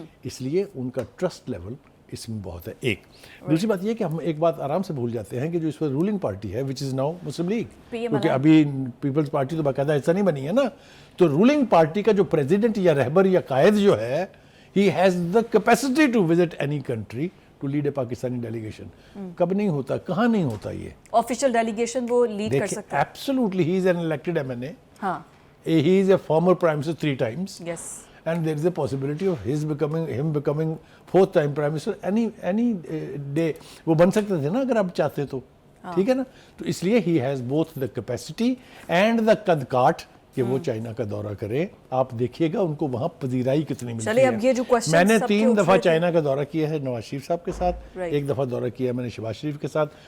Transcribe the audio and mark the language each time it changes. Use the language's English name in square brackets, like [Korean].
[Urdu] اس لیے ان کا trust level اس میں بہت ہے. ایک دوسری بات یہ کہ ہم ایک بات آرام سے بھول جاتے ہیں کہ جو اس پر رولنگ پارٹی ہے [English] which is now [Urdu] مسلم لیگ, کیونکہ ابھی پیپلز پارٹی تو باقاعدہ ایسا نہیں بنی ہے نا, تو رولنگ پارٹی کا جو پریزیڈنٹ یا رہبر یا قائد جو ہے [English] he has the capacity to visit any country to lead a [Urdu] Pakistani delegation. کب نہیں ہوتا, کہاں نہیں ہوتا یہ آفیشیل ڈیلیگیشن وہ لیڈ کر سکتا ہے. [English] Absolutely, he is an elected MNA. He is a former prime minister 3 times. Yes. And there is a possibility of him becoming 4th time prime minister any day. [Urdu] وہ بن سکتے تھے نا اگر آپ چاہتے تو, ٹھیک ہے نا. تو اس لیے [English] he has both the capacity and the [Urdu] قد کاٹ کہ وہ چائنا کا دورہ کرے. آپ دیکھیے گا ان کو وہاں پذیرائی کتنی ملتی ہے. میں نے 3 دفعہ چائنا کا دورہ کیا ہے نواز شریف صاحب کے ساتھ, 1 دفعہ دورہ کیا ہے میں نے شہباز شریف کے ساتھ.